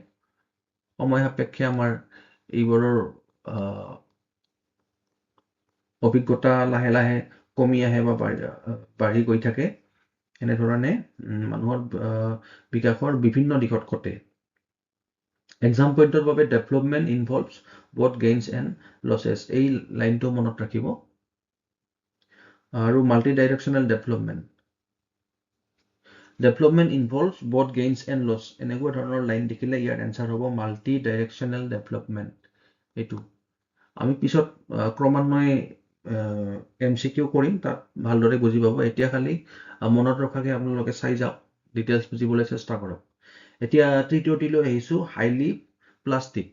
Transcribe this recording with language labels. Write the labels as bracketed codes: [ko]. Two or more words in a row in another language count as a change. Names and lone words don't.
[as] সময় সাপেক্ষে আমাৰ এইবোৰৰ অভিজ্ঞতা লাহে লাহে কমি আহে বা বাঢ়ি গৈ থাকে। এনেধৰণে মানুহৰ বিকাশৰ বিভিন্ন দিশত ঘটে। [en] এক্সাম পইণ্টৰ বাবে development involves both gains and losses, [as] এই লাইনটো মনত ৰাখিব। [en] আৰু multi directional development involves both gains and loss, [as] এনেকুৱা ধৰণৰ লাইন দেখিলে ইয়াৰ এনচাৰ হ'ব [en] multi directional development. [as] এইটো আমি পিছত ক্ৰমান্বয়ে MCQ কৰিম, তাত ভালদৰে বুজি পাব। এতিয়া খালি মনত ৰখাকে আপোনালোকে চাই যাওক, ডিটেইলছ বুজিবলৈ চেষ্টা কৰক। এতিয়া তৃতীয়টিলৈ আহিছো, [en] highly plastic.